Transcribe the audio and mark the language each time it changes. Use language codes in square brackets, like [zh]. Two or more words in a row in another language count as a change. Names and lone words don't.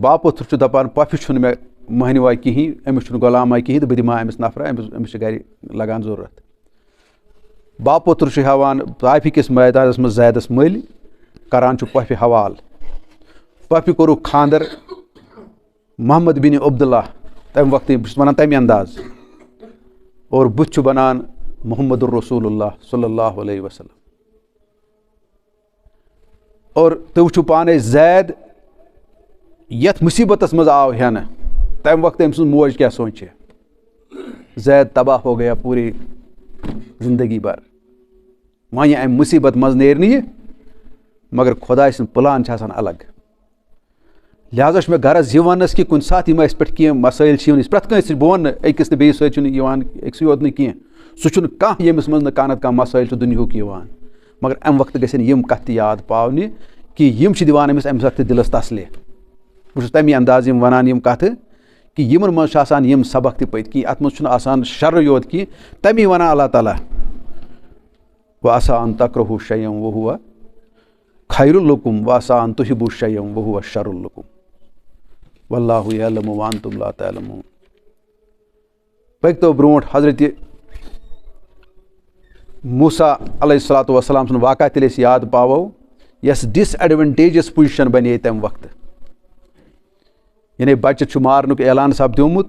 [ks] باپوٚتھر چھُ دپان پۄپھِ چھُنہٕ مےٚ مٔہنِوا کِہیٖنۍ أمِس چھُنہٕ غلامہ کِہیٖنۍ تہٕ بہٕ دِمہٕ ہا أمِس نفرا أمِس چھِ گرِ لگان ضروٗرت باپوٚتھر چھُ ہٮ۪وان طایفہِ کِس میدانس منٛز زیدس مٔلۍ کران چھُ پۄپھِ حوالہٕ پۄپھِ کوٚرُکھ خانٛدر محمد بِن عبداللہ تمہِ وقتہٕ بہٕ چھُس ونان تمہِ انداز اور بُتھِ چھُ بنان محمد الرسول اللہ [ar] صلی اللہ علیہ وسلم [ks] اور تُہۍ وٕچھِو پانے زید یتھ مُصیبتس منٛز آو ہٮ۪نہٕ تمہِ وقتہٕ أمۍ سٕنٛز موج کیٛاہ سونٛچے زید [ur] تباہ ہو گیا پوٗری زندگی بھر [ks] وۄنۍ امہِ مُصیبت منٛز نیرِ نہٕ یہِ مگر خۄداے سٕنٛدۍ پٕلان چھِ آسان الگ لہٰذا چھُ مےٚ غرض یہِ وننس کہِ کُنہِ ساتہٕ یِم اَسہِ پٮ۪ٹھ کینٛہہ مسٲیل چھِ یِوان أسۍ پرٛٮ۪تھ کٲنٛسہِ بہٕ وَنہٕ نہٕ أکِس تہٕ بیٚیِس سۭتۍ چھُنہٕ یِوان أکسٕے یوت نہٕ کینٛہہ سُہ چھُنہٕ کانٛہہ ییٚمِس منٛز نہٕ کانٛہہ نتہٕ کانٛہہ مسٲیل چھُ دُنیہُک یِوان مگر امہِ وقتہٕ گژھن یِم کتھٕ تہِ یاد پاونہِ کہِ یِم چھِ دِوان أمِس امہِ وقتہٕ دِلس تسلے بہٕ چھُس تمی انداز یِم ونان یِم کتھٕ کہِ یِمن منٛز چھِ آسان یِم سبق تہِ پٔتۍ کِنۍ اتھ منٛز چھُنہٕ آسان شرٕے یوت کینٛہہ تمی ونان اللہ تعالیٰ [ar] وَعَسَىٰ أَن تَكْرَهُوا شَيْئًا وَهُوَ خَيْرٌ لَكُمْ وَعَسَىٰ أَن تُحِبُّوا شَيْئًا وَهُوَ شَرٌ لَكُمْ وَاللَّهُ يَعْلَمُ وَأَنتُمْ لَا تَعْلَمُونَ [ks] پٔکۍتو برونٛٹھ حضرتِ موسیٰ [ar] علیہ الصلوٰۃ والسلام [ks] سُنٛد واقعہ تیٚلہِ أسۍ یاد پاوو یۄس [en] disadvantageous position [ks] بنے تمہِ وقتہٕ یعنی بچہِ چھُ مارنُک اعلان سپدیومُت